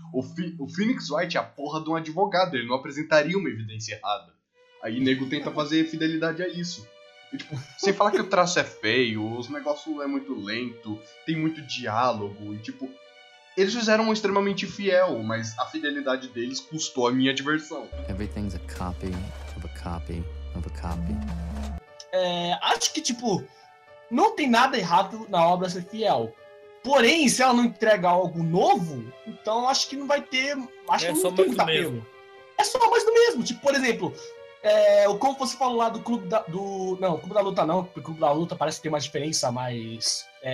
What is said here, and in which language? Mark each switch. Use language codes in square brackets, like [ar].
[pt] O Phoenix Wright é a porra de um advogado, ele não apresentaria uma evidência errada. Aí o nego tenta fazer fidelidade a isso. E, tipo, sem falar que o traço é feio, os negócios é muito lento, tem muito diálogo, e tipo... Eles fizeram um extremamente fiel, mas a fidelidade deles custou a minha diversão. [en] Everything's a copy of a copy of a copy. [pt] É, acho que, tipo, não tem nada errado na obra ser fiel. Porém, se ela não entregar algo novo, então acho que não vai ter... Acho que não tem muito apelo. É só mais do mesmo. Tipo, por exemplo, como você falou lá do Clube da... Do, não, Clube da Luta não, porque o Clube da Luta parece ter uma diferença mais...